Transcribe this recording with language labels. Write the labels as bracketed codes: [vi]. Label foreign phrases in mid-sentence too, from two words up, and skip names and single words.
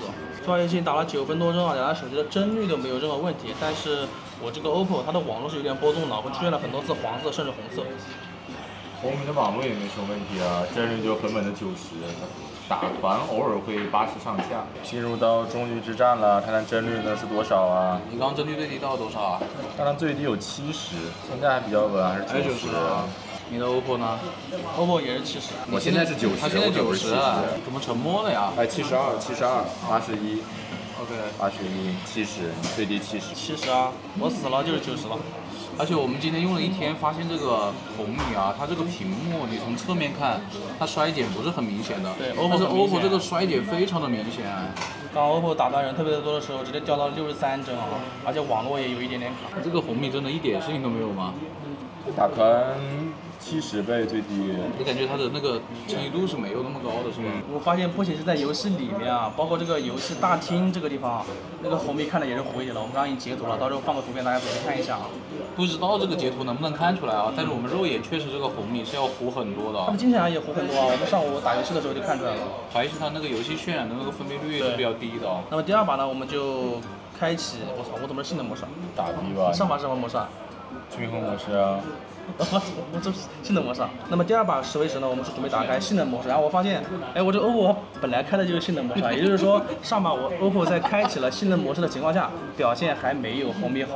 [zh] 這把遊戲打了9分多鐘啊，兩台手機的幀率都沒有任何問題，但是我這個 OPPO 它的網絡是有點波動的，會出現了很多次黃色甚至紅色。紅米的網絡也沒什麼問題啊，幀率就狠狠的90，打團偶爾會80上下。進入到終局之戰了，看看幀率呢是多少啊？你剛剛幀率最低到多少啊？剛剛最低有70，現在還比較穩，還是90啊。你的 OPPO 呢？OPPO 也是70。我現在是90，他現在90啊，怎麼沉默了呀？72、81。OK， 81、70，最低70。 70啊，我死了就是90了。而且我們今天用了一天，發現這個紅米啊，它這個屏幕你從側面看，它衰減不是很明顯的。對，但是 OPPO 這個衰減非常的明顯。剛 OPPO 打斷人特別多的時候，直接掉到63幀啊，而且網絡也有一點點卡。這個紅米真的一點事情都沒有嗎？打團70倍最低，你感覺它的那個清晰度是沒有那麼高的，是吧？我發現不僅是在遊戲裡面啊，包括這個遊戲大廳這個地方，那個紅米看的也是糊一點了。我們剛剛已經截圖了，到時候放個圖片大家仔細看一下啊。不知道這個截圖能不能看出來啊？但是我們肉眼確實這個紅米是要糊很多的。它的精顯也糊很多啊，我們上午打遊戲的時候就看出來了。還是它那個遊戲渲染的那個分辨率是比較低的。那麼第二把呢，我們就開啟，我操，我怎麼是性能模式？打低吧。上把是什麼模式啊？均衡模式啊。我这是性能模式啊。那么第二把实为时呢，我们是准备打開性能模式，然後我發現，哎，我這 OPPO 本來開的就是性能模式啊，也就是說上把我 OPPO 在開啟了性能模式的情況下，表現還沒有紅米好。